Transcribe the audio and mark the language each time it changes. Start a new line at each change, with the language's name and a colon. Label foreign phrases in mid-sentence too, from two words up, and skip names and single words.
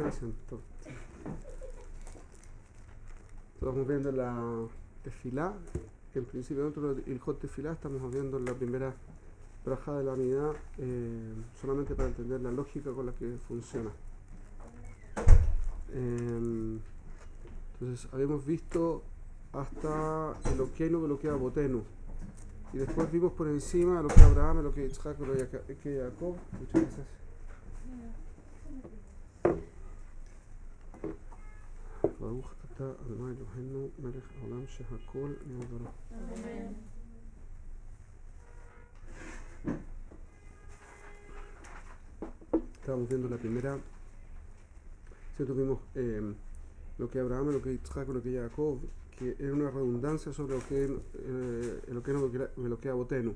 Spanish: Estamos viendo la tefilá, que en principio dentro del
Hebrew: Ilhot Tefilá
Spanish: estamos viendo la primera braja de la unidad, solamente para entender la lógica con la que funciona. Entonces habíamos visto hasta
Hebrew: Elokeinu Elokea Botenu,
Spanish: y después vimos por encima
Hebrew: Elokea Abraham, Elokea Yitzhak, Elokea Jacob.
Spanish: Muchas gracias.
Hebrew: ברוך אתה אדוני אלוהינו מלך העולם שהכל נהיה בדברו.
Spanish: Estábamos viendo la primera, ¿cierto? Vimos lo que Abraham, lo que Yitzhak, lo que Jacob, que era una redundancia sobre lo que Abotenu.